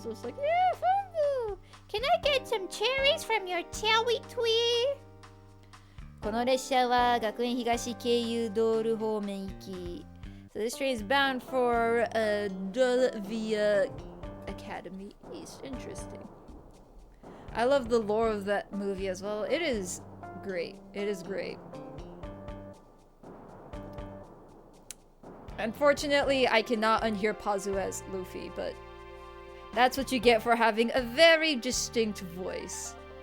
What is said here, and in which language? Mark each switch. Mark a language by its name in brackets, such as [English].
[English] It was just like, yeah, Farmville! Can I get some cherries from your cherry tree? [Japanese] この列車は学園東経由道路方面行き。 [English] So this train is bound for Dolvia Academy East. Interesting. I love the lore of that movie as well. It is great. It is great. Unfortunately, I cannot unhear Pazu as Luffy, but that's what you get for having a very distinct voice.